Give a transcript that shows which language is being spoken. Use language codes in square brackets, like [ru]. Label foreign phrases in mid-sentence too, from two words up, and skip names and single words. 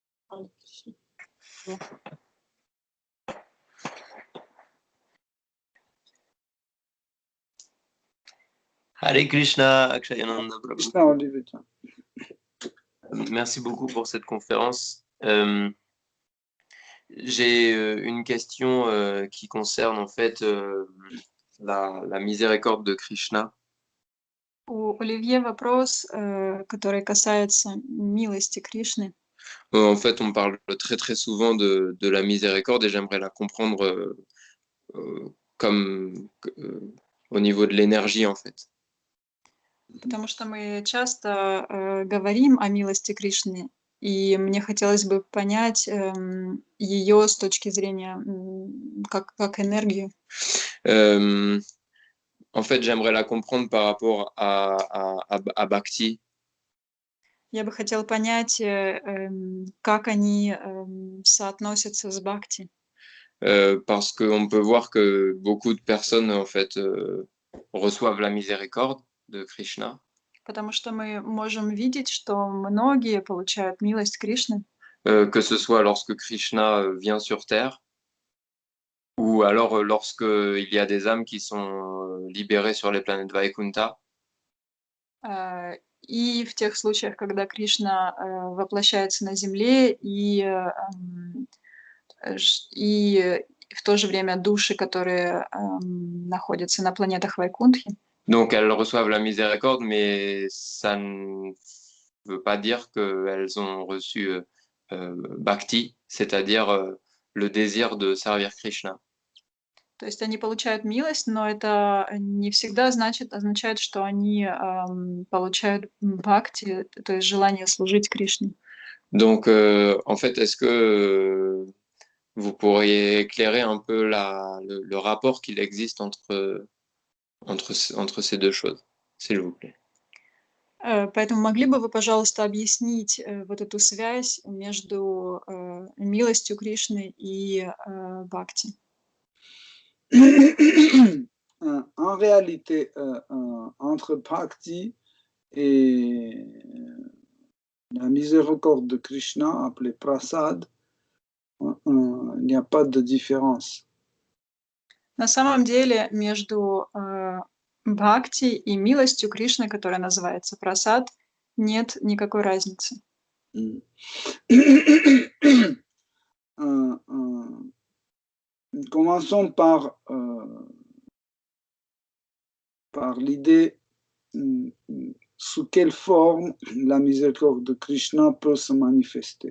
[fr] Hare Krishna, Akshayananda Prabhu. Krishna, Olivier. Merci beaucoup pour cette conférence. J'ai une question qui concerne en fait la miséricorde de Krishna. [ru] У Оливье вопрос, который касается милости Кришны. [fr] En fait, on parle très très souvent de la miséricorde et j'aimerais la comprendre comme au niveau de l'énergie en fait. [ru] Потому что мы часто говорим о милости Кришны, и мне хотелось бы понять ее с точки зрения как энергию. [fr] En fait, j'aimerais la comprendre par rapport à Bhakti. [ru] Я бы хотела понять, как они соотносятся с Бхакти. [fr] Parce qu'on peut voir que beaucoup de personnes en fait reçoivent la miséricorde de Krishna. [ru] Потому что мы можем видеть, что многие получают милость Кришны. [fr] Que ce soit lorsque Krishna vient sur terre, ou alors lorsque il y a des âmes qui sont libérées sur les planètes Vaikunta. [ru] И в тех случаях, когда Кришна воплощается на Земле, и в то же время души, которые находятся на планетах Вайкунтхи. [fr] Donc elles reçoivent la miséricorde, mais ça ne veut pas dire qu'elles ont reçu Bhakti, c'est-à-dire le désir de servir Krishna. [ru] То есть они получают милость, но это не всегда означает, что они получают бхакти, то есть желание служить Кришне. [fr] Donc, en fait, est-ce que vous pourriez éclairer un peu le rapport qu'il existe entre ces deux choses, s'il vous plaît? [ru] Поэтому могли бы вы, пожалуйста, объяснить вот эту связь между милостью Кришны и бхакти? [fr] En réalité, entre Bhakti et la miséricorde de Krishna, appelée Prasad, il n'y a pas de différence. [ru] На самом деле между бхакти и милостью Кришны, которая называется прасад, нет никакой разницы. [fr] Commençons par l'idée sous quelle forme la miséricorde de Krishna peut se manifester.